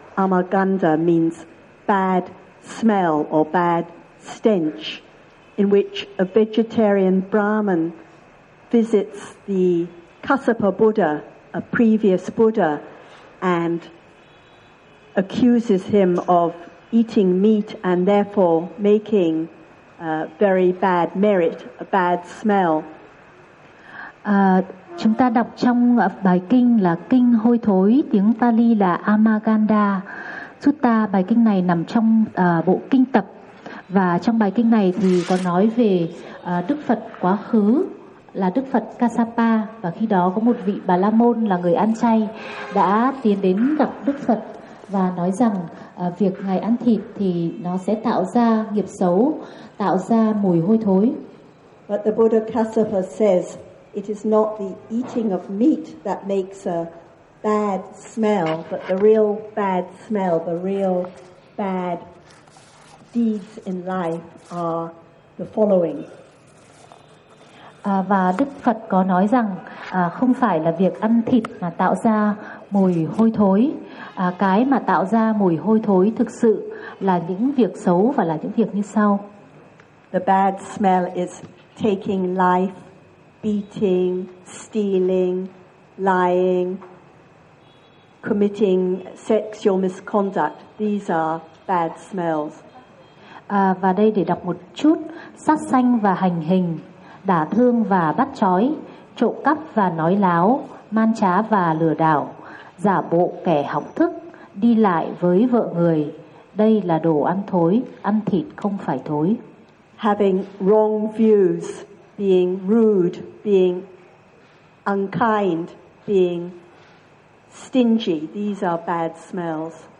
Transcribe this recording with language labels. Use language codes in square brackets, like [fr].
[en] Amaganda means bad smell or bad stench, in which a vegetarian Brahmin visits the Kassapa Buddha, a previous Buddha, and accuses him of eating meat and therefore making very bad merit, a bad smell. [vi] Chúng ta đọc trong bài kinh là kinh hôi thối, tiếng Pali là Amaganda Sutta. Bài kinh này nằm trong bộ kinh tập, và trong bài kinh này thì có nói về Đức Phật quá khứ là Đức Phật Kassapa, và khi đó có một vị Bà La Môn là người ăn chay đã tiến đến gặp Đức Phật và nói rằng việc ngài ăn thịt thì nó sẽ tạo ra nghiệp xấu, tạo ra mùi hôi thối. [en] But the Buddha Kassapa says it is not the eating of meat that makes a bad smell, but the real bad smell, the real bad deeds in life are the following. [vi] Và Đức Phật có nói rằng không phải là việc ăn thịt mà tạo ra mùi hôi thối, cái mà tạo ra mùi hôi thối thực sự là những việc xấu và là những việc như sau. [en] The bad smell is taking life, beating, stealing, lying, committing sexual misconduct. These are bad smells. [vi] Và đây để đọc một chút, sát sanh và hành hình, đả thương và bắt chói, trộm cắp và nói láo, man trá và lừa đảo, giả bộ kẻ học thức, đi lại với vợ người, đây là đồ ăn thối, ăn thịt không phải thối. [en] Having wrong views, being rude, being unkind, being stingy, these are bad smells.